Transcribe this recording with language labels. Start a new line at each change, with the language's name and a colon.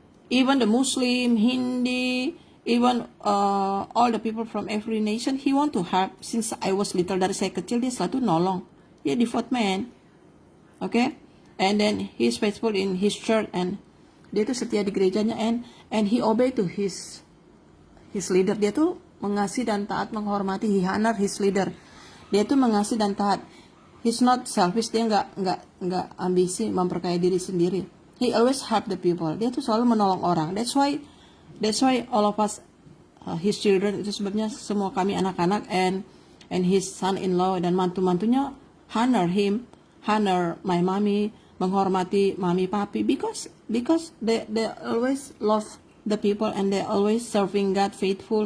English: even the Muslim, Hindi, even all the people from every nation, he want to help. Since I was little,
Indonesian: dari saya kecil dia selalu nolong. Dia devout man, okay?
English: And then he is faithful in his church, and
Indonesian: dia tuh setia di gerejanya,
English: and he obey to his leader.
Indonesian: Dia tuh mengasihi dan taat, menghormati.
English: He honor his leader.
Indonesian: Dia tuh mengasihi dan taat.
English: He's not selfish.
Indonesian: Dia nggak ambisi memperkaya diri sendiri.
English: He always help the people.
Indonesian: Dia tuh selalu menolong orang.
English: That's why all of us, his children,
Indonesian: itu sebabnya semua kami anak-anak
English: and his son-in-law
Indonesian: dan mantu-mantunya
English: honor him, honor my mommy,
Indonesian: menghormati mami papi,
English: because they always love the people and they always serving God faithful.